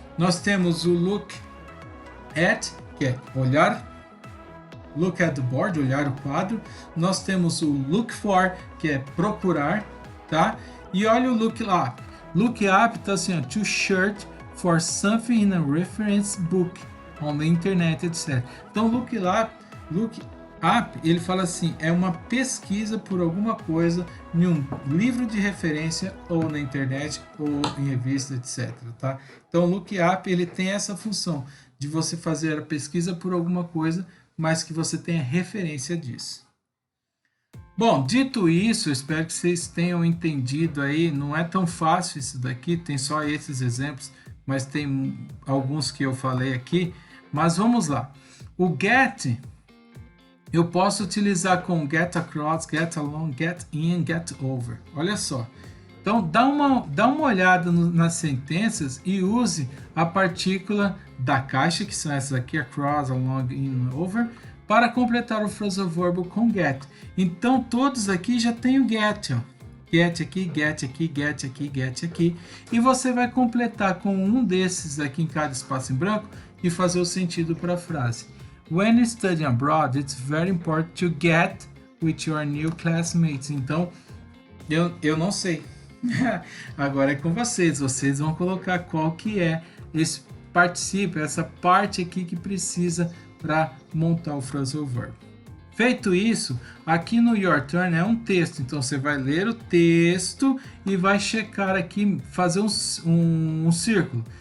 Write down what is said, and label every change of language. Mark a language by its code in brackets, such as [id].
[pt] Nós temos o look at, que é olhar. [en] Look at the board, [pt] olhar o quadro. Nós temos o look for, que é procurar, tá? E olha o look up. [en] Look up [pt] tá assim, ó, [en] to search for something in a reference book on the internet, etc. [pt] Então, look up, ele fala assim, é uma pesquisa por alguma coisa em um livro de referência ou na internet ou em revista, etc. Tá? Então, look up, ele tem essa função de você fazer a pesquisa por alguma coisa, mas que você tenha referência disso. Bom, dito isso, eu espero que vocês tenham entendido aí. Não é tão fácil isso daqui, tem só esses exemplos, mas tem alguns que eu falei aqui. Mas vamos lá. O get eu posso utilizar com get across, get along, get in, get over. Olha só. Então dá uma olhada nas sentenças e use a partícula da caixa, que são essas aqui, across, along, in, over, para completar o phrasal verb com get. Então todos aqui já tem o get, ó. Get aqui, get aqui, get aqui, get aqui. E você vai completar com um desses aqui em cada espaço em branco e fazer o sentido para a frase. [en] When studying abroad, it's very important to get with your new classmates. [pt] Então, eu não sei. Agora é com vocês. Vocês vão colocar qual que é esse participio, essa parte aqui que precisa para montar o phrasal verb. Feito isso, aqui no Your Turn é um texto, então você vai ler o texto e vai checar aqui, fazer um círculo.